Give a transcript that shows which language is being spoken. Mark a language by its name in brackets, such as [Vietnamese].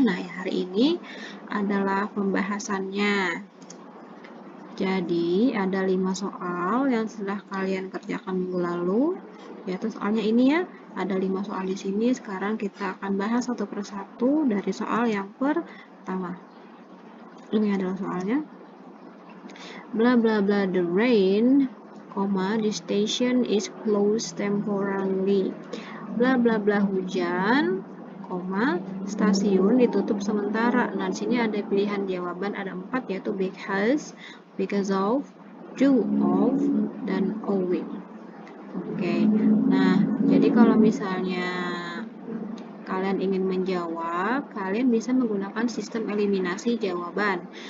[Indonesian] Nah, hari ini adalah pembahasannya. Jadi, ada 5 soal yang sudah kalian kerjakan minggu lalu, yaitu soalnya ini ya. Ada 5 soal di sini. Sekarang kita akan bahas satu persatu dari soal yang pertama. Ini adalah soalnya. [English] Blah blah blah the rain, the station is closed temporarily. [Indonesian] Blah blah blah hujan, stasiun ditutup sementara. Nah, di sini ada pilihan jawaban ada 4, yaitu because of, due of, dan owing. Oke. Nah, jadi kalau misalnya kalian ingin menjawab, kalian bisa menggunakan sistem eliminasi jawaban.